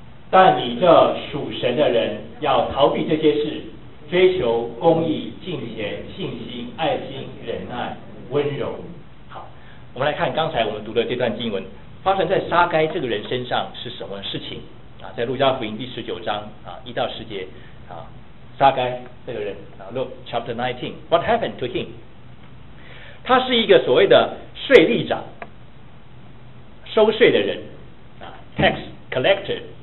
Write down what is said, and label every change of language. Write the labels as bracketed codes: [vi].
[zh] 但你这属神的人，要逃避这些事，追求公义、敬虔、信心、爱心、忍耐、温柔。好，我们来看刚才我们读的这段经文，发生在撒该这个人身上是什么事情啊？在路加福音第十九章一到十节啊。撒该这个人， [en] Look chapter 19, what happened to him? [zh] 他是一个所谓的税吏长，收税的人，tax collector。